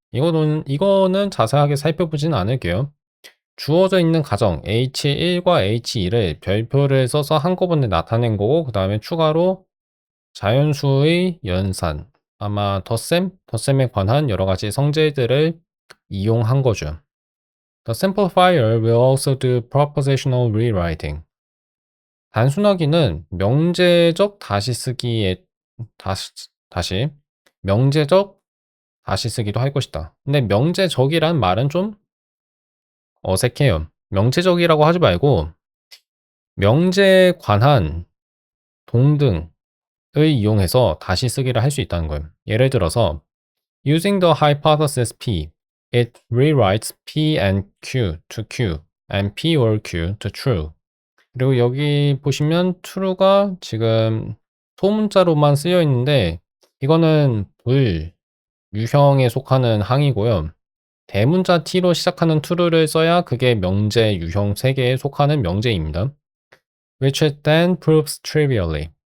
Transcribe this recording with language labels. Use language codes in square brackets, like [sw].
[ko] 이거는 자세하게 살펴보진 않을게요. 주어져 있는 가정 H1과 H2를 별표를 써서 한꺼번에 나타낸 거고 그 다음에 추가로 자연수의 연산, 아마 덧셈에 관한 여러 가지 성질들을 이용한 거죠. [en] The simplifier will also do propositional rewriting. [ko] 단순하기는 명제적 다시 쓰기에 다시 명제적 다시 쓰기도 할 것이다. 근데 명제적이란 말은 좀 어색해요. 명제적이라고 하지 말고 명제에 관한 동등을 이용해서 다시 쓰기를 할 수 있다는 거예요. 예를 들어서 [en] Using the hypothesis P, it rewrites P and Q to Q and P or Q to true. [ko] 그리고 여기 보시면 true가 지금 소문자로만 쓰여 있는데 이거는 유형에 속하는 항이고요. 대문자 T로 시작하는 true를 써야 그게 명제 유형 3개에 속하는 명제입니다. [en] Which it then proves trivially.